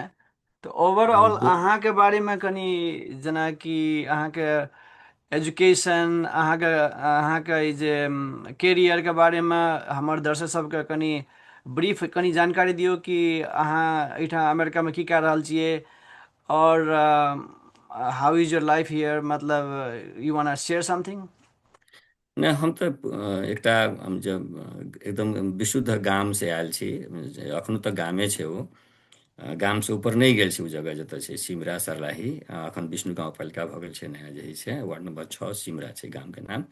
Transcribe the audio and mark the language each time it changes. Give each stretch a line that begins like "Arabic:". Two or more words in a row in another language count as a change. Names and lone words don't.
Maithili: तऽ ओवरऑल अहाँके बारेमे कनि, जेनाकि अहाँके एजुकेशन, अहाँके ई जे कैरियरके बारेमे हमर दर्शक सबके कनि ब्रीफ कनि जानकारी दियौ कि अहाँ एहिठाम अमेरिकामे की कए रहल छियै, और
English: how is your life here,
Maithili: मतलब
English: you want share something.
Maithili: नहि, हम तऽ एकटा हम जब एकदम विशुद्ध गाम से आयल छी, अखनो तक गामे छै ओ। गाम से ऊपर नहि गेल छी ओ जगह जतऽ छै सिमरा सरलाही, अखन विष्णु गाँव पालिका भऽ गेल छै नया जे छै, वार्ड नंबर 6 सिमरा छै गाम के नाम।